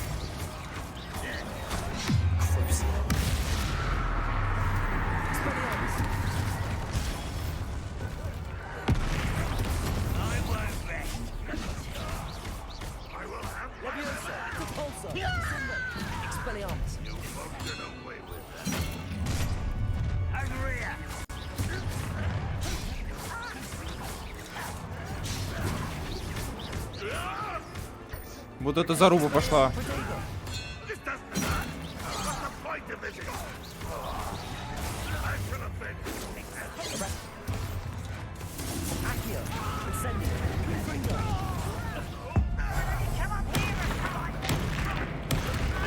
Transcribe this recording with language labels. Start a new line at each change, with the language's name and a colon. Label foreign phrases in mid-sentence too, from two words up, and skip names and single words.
Russian: Crucible. Expelliarmus. Levioso. Repulso. Descendo. Expelliarmus. Вот эта заруба пошла. Accio. Incendio. Confringo.